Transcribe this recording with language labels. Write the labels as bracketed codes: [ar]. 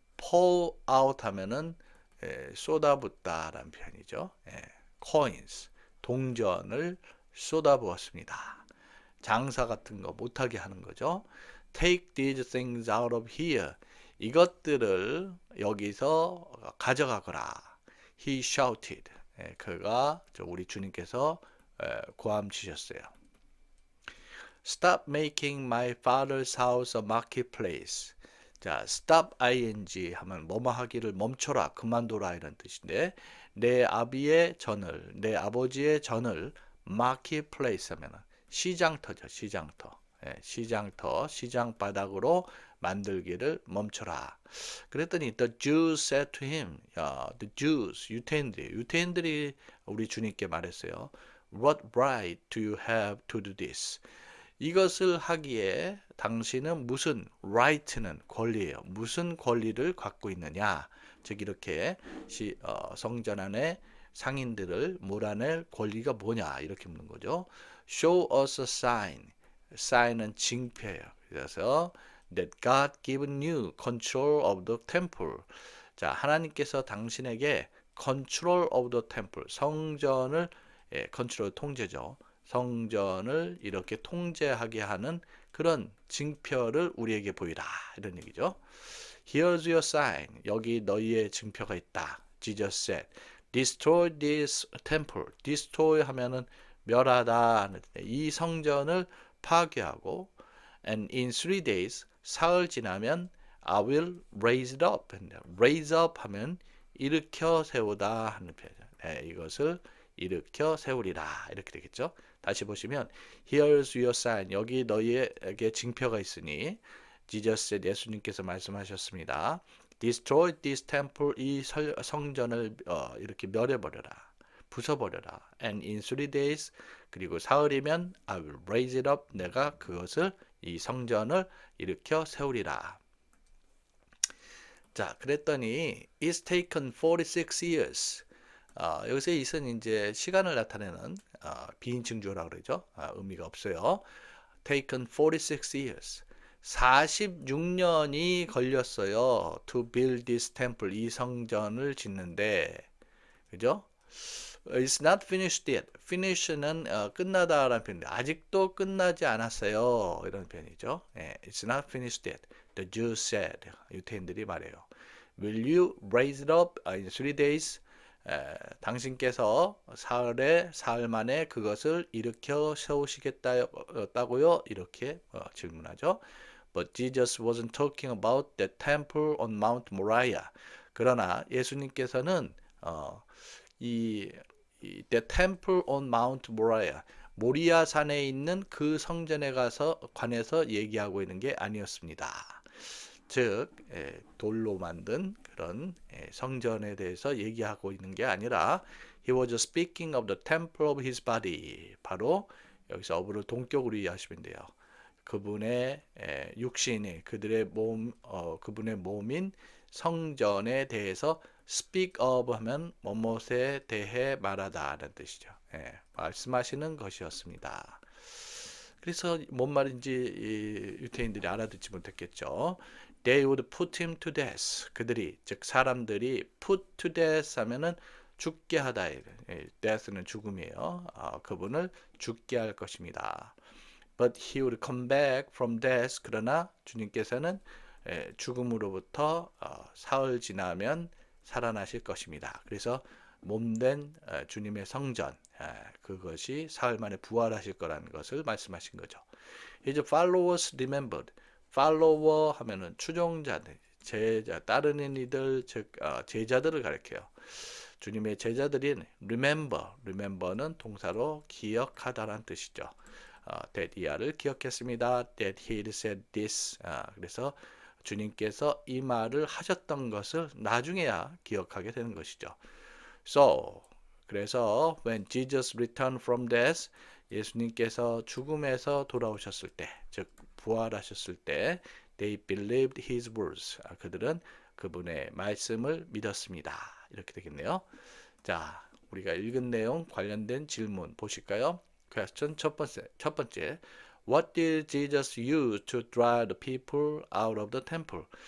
[ko] pour out 하면은 쏟아붓다라는 표현이죠. coins 동전을 쏟아부었습니다. 장사 같은 거 못하게 하는 거죠. [en] Take these things out of here. [ko] 이것들을 여기서 가져가거라. [en] He shouted. [ko] 그가 우리 주님께서 고함치셨어요. [en] Stop making my father's house a marketplace. [ko] 자, stop ing 하면 뭐뭐 하기를 멈춰라, 그만둬라 이런 뜻인데 내 아비의 전을, 내 아버지의 전을 marketplace 하면 시장터죠, 시장터. 예, 시장터, 시장 바닥으로 만들기를 멈춰라. 그랬더니 [en] the Jews said to him, 야, the Jews, [ko] 유태인들이 우리 주님께 말했어요. [en] What right do you have to do this? [ko] 이것을 하기에 당신은 무슨 right는 권리예요. 무슨 권리를 갖고 있느냐? 즉 이렇게 성전 안에 상인들을 몰아낼 권리가 뭐냐? 이렇게 묻는 거죠. [en] Show us a sign. sign은 [ko] 징표예요. [en] 그래서 that God given you control of the temple. [ko] 자, 하나님께서 당신에게 [en] control of the temple, [ko] 성전을 컨트롤 통제죠. 성전을 이렇게 통제하게 하는 그런 징표를 우리에게 보이라 이런 얘기죠. [en] Here's your sign. [ko] 여기 너희의 징표가 있다. [en] Jesus said, destroy this temple. [ko] destroy 하면은 멸하다. 이 성전을 파괴하고 [en] and in 3 days [ko] 사흘 지나면 [en] I will raise it up. [ko] raise up 하면 일으켜 세우다 하는 표현이죠. 네, 이것을 일으켜 세우리라 이렇게 되겠죠. 다시 보시면 [en] Here's your sign. [ko] 여기 너희에게 징표가 있으니 Jesus 예수님께서 말씀하셨습니다. [en] Destroy this temple. [ko] 이 성전을 이렇게 멸해버려라. 부숴버려라. [en] And in 3 days [ko] 그리고 사흘이면 [en] I will raise it up. [ko] 내가 그것을 이 성전을 일으켜 세우리라. 자, 그랬더니 [en] It's taken 46 years. [ko] 여기서 이은 이제 시간을 나타내는 비인칭주어라고 그러죠. 의미가 없어요. [en] Taken 46 years. [ko] 46년이 걸렸어요. [en] To build this temple. [ko] 이 성전을 짓는데, 그죠? [en] It's not finished yet. [ko] finish는 끝나다라는 표현인데 아직도 끝나지 않았어요. 이런 표현이죠. [en] 예, It's not finished yet. The Jews said. [ko] 유태인들이 말해요. [en] Will you raise it up in 3 days? [ko] 당신께서 사흘 만에 그것을 일으켜 세우시겠다고요? 이렇게 질문하죠. [en] But Jesus wasn't talking about the temple on Mount Moriah. [ko] 그러나 예수님께서는 [en] the temple on Mount Moriah, [ko] 모리아 산에 있는 그 성전에 관해서 얘기하고 있는 게 아니었습니다. 즉 돌로 만든 그런 성전에 대해서 얘기하고 있는 게 아니라 [en] He was speaking of the temple of his body. [ko] 바로 여기서 어부를 동격으로 이해하시면 돼요. 그분의 육신이 그들의 그분의 몸인 성전에 대해서 speak of 하면 뭐뭇에 대해 말하다라는 뜻이죠. 말씀하시는 것이었습니다. 그래서 뭔 말인지 유태인들이 알아듣지 못했겠죠. [en] They would put him to death. [ko] 그들이 즉 사람들이 put to death 하면은 죽게 하다. death는 죽음이에요. 그분을 죽게 할 것입니다. [en] But he would come back from death. [ko] 그러나 주님께서는 죽음으로부터 사흘 지나면 살아나실 것입니다. 그래서 몸된 주님의 성전, 그것이 사흘 만에 부활하실 거라는 것을 말씀하신 거죠. [en] His followers remembered. [ko] follower 하면은 추종자들, 제자, 따르는 이들, 즉 제자들을 가리켜요. 주님의 제자들인 remember는 동사로 기억하다라는 뜻이죠. that 이하를 기억했습니다. [en] that he said this. [ko] 그래서 주님께서 이 말을 하셨던 것을 나중에야 기억하게 되는 것이죠. [en] So, 그래서 when Jesus returned from death, [ko] 예수님께서 죽음에서 돌아오셨을 때, 즉 부활하셨을 때, [en] they believed his words. [ko] 그들은 그분의 말씀을 믿었습니다. 이렇게 되겠네요. 자, 우리가 읽은 내용 관련된 질문 보실까요? question 첫 번째. [en] What did Jesus use to drive the people out of the temple?